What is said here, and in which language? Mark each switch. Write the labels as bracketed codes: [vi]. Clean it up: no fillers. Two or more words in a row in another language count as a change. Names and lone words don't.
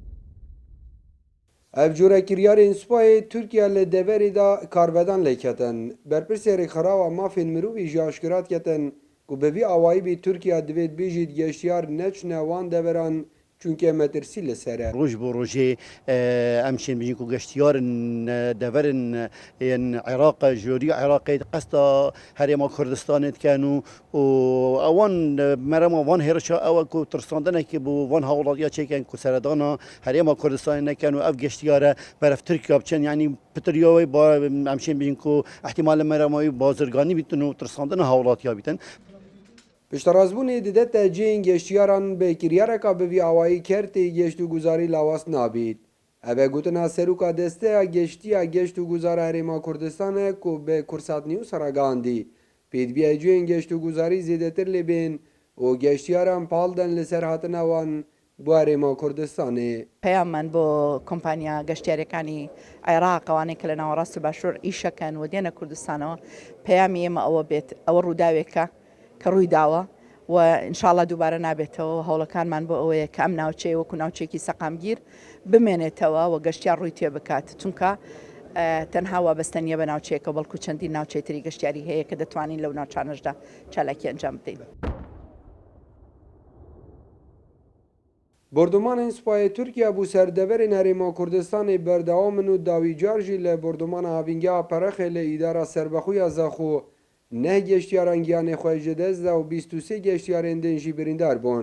[ku] Ev corekiryarên Supayê Tirkiya li deverê da karvedan lêketin. Berpirsê rêxerawa mafên mirovî jî aşkira diketin ku bi vî awayî bê Tirkiya divê bêjî geştyar neçûne wan deveran çûnke metirsî li ser e. روج بۆ ڕۆژێ ئەم شێن بژین و گەشتیارن دەڤەرن عێراق ژۆری عێراقی قەستا هەرێما کوردستانت کەن و ئەوان مەرەما وان هێرشا ئەوە و ترساندنێکی بۆ وان هاوڵاتیا چێکەن کو سەردانا هەرێما کوردستانی نەکەن و ئەف گەشتیارە بەرەف ترکیا بچن ینی پتریاوی با ئەم شێن بژین و احتیمال مەرەماوی بازرگانی بیتن و ترساندن هاوڵاتیا بیتن. Piştrazbûnê didete cihên geştyaran bi kiryareka bi vî awayî kertê geştûguzarî lawas nabît. Ev e gotina Serûka Desteya Geştiya Geştûguzara Herêma Kurdistanê ku bi Kursat News ragihandî. Pêdiviya cihên geştûguzarî zêdetir lê bên û geştyaran pal den li ser hatina wan bu Herêma Kurdistanê. [ckb] پەیام من بۆ کۆمپانیا گەشتیارەکانی عێراق ئەوانەی کە لە ناوەڕاستی باشوور ئیشەکەن و دێنە کوردستانەوە پەیامی ئێمە ئەوە بێت ئەوە ڕووداوێکە کە ڕووی داوە و ئینشاڵڵا دووبارە نابێتەوە هەوڵەکانمان بۆ ئەوەیە کە ئەم ناوچەیە وەکو ناوچێکی سەقامگیر بمێنێتەوە و گەشتیار ڕووی تێ بکات چونکە تەنها وابەستە نیە بە ناوچەیەکە بەڵکو چەندین ناوچەی تری گەشتیاری هەیە کە دەتوانین لەو ناوچانەشدا چالاکی ئەنجام بدەین. [ku] Bordomanên Supayê Tirkiya bû serdeverên Herêma Kurdistanê berdewam in û dawî car jî li bordomana havîngeha Perexê li îdara serbexûya Zexû neh geştyaran giyanê xwe ji dest da û 23 geştyarên din jî birîndar bûn.